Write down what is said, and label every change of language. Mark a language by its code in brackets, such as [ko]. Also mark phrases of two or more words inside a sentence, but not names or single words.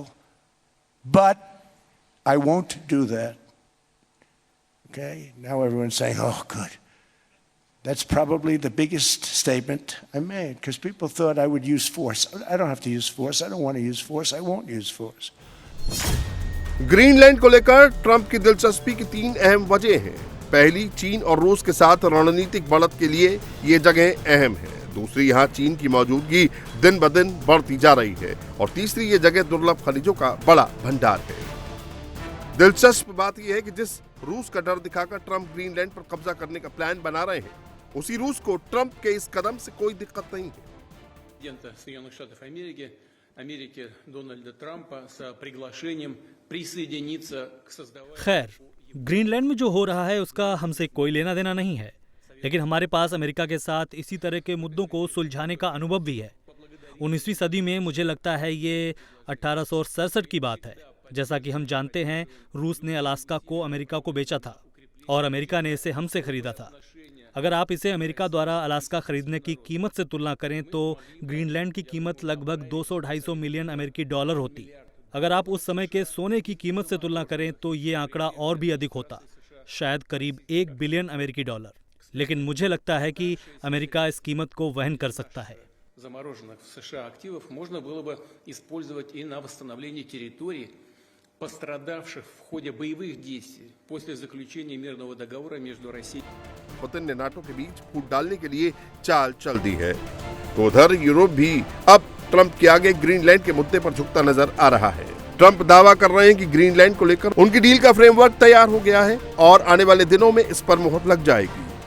[en] But I won't do that. Okay? Now everyone's saying, oh, good. That's probably the biggest statement I made, because people thought I would use force. I don't have to use force. I don't want to use force. I won't use force. [hi] ग्रीनलैंड को लेकर ट्रंप की दिलचस्पी की 3 अहम वजह हैं। पहली, चीन और रूस के साथ रणनीतिक बढ़त के लिए ये जगह अहम है। दूसरी, यहाँ चीन की मौजूदगी दिन ब दिन बढ़ती जा रही है, और तीसरी, ये जगह दुर्लभ खनिजों का बड़ा भंडार है। दिलचस्प बात यह है कि जिस रूस का डर दिखाकर ट्रंप ग्रीनलैंड पर कब्जा करने का प्लान बना रहे हैं, उसी रूस को ट्रंप के इस कदम से कोई दिक्कत नहीं है। [ru] Президента Соединенных Штатов Америки Дональда Трампа с приглашением присоединиться к создаванию। [hi] खैर, ग्रीनलैंड में जो हो रहा है उसका हमसे कोई लेना देना नहीं है, लेकिन हमारे पास अमेरिका के साथ इसी तरह के मुद्दों को सुलझाने का अनुभव भी है। 19वीं सदी में मुझे लगता है ये 1867 की बात है। जैसा कि हम जानते हैं, रूस ने अलास्का को अमेरिका को बेचा था और अमेरिका ने इसे हमसे खरीदा था। अगर आप इसे अमेरिका द्वारा अलास्का खरीदने की कीमत से तुलना करें तो ग्रीनलैंड की कीमत लगभग 200-250 मिलियन अमेरिकी डॉलर होती। अगर आप उस समय के सोने की कीमत से तुलना करें तो ये आंकड़ा और भी अधिक होता, शायद करीब 1 बिलियन अमेरिकी डॉलर। लेकिन मुझे लगता है कि अमेरिका इस कीमत को वहन कर सकता है। [ru] Замороженных в США активов можно было бы использовать и на восстановление территорий, пострадавших в ходе боевых действий после заключения мирного договора между Россией। [hi] पुतिन ने नाटो के बीच फूट डालने के लिए चाल चल दी है, तो उधर यूरोप भी अब ट्रंप के आगे ग्रीनलैंड के मुद्दे पर झुकता नजर आ रहा है। ट्रंप दावा कर रहे हैं कि ग्रीनलैंड को लेकर उनकी डील का फ्रेमवर्क तैयार हो गया है और आने वाले दिनों में इस पर मुहर लग जाएगी।